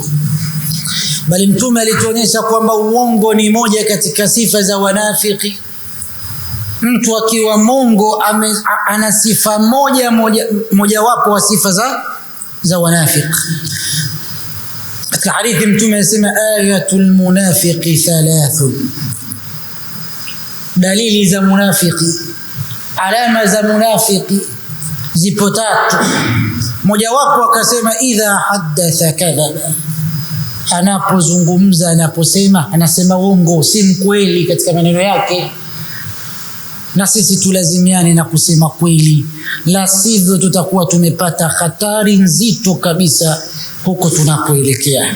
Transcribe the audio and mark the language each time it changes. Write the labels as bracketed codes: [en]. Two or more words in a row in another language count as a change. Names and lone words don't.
[sw] Bali Mtume alituonyesha kwamba uongo ni moja katika sifa za wanafiki. Mtu akiwa mongo ana sifa moja wapo wa sifa za wanafiki. Katika hadithi Mtume anasema [ar] آية المنافق ثلاث, [sw] dalili za munafiki, alama za munafiki zipo tatu. Moja wapo akasema [ar] إذا حدث كذب, [sw] anapozungumza, anaposema anasema uongo, si mkweli katika maneno yake. Na sisi tulazimiane na kusema kweli, la sivyo tutakuwa tumepata hatari nzito kabisa huko tunapoelekea.